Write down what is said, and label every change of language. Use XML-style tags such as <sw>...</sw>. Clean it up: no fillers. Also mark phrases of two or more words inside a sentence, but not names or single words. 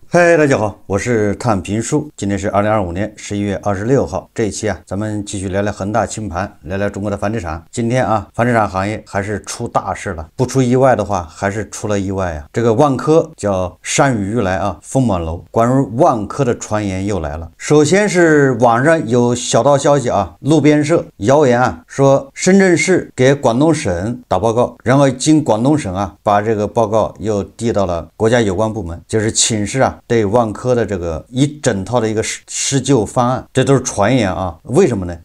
<zh>嗨，大家好，我是探评书。今天是2025年11月26号。这一期咱们继续聊聊恒大清盘，聊聊中国的房地產。今天房地產行業還是出大事了，不出意外的話，還是出了意外啊。這個萬科叫山雨欲來風滿樓，關於萬科的傳言又來了。首先是網上有小道消息路邊社謠言說深圳市給廣東省打報告，然後經廣東省把這個報告又遞到了國家有關部門，就是請示對萬科的這個一整套的一個施救方案，這都是傳言為什麼呢？</zh>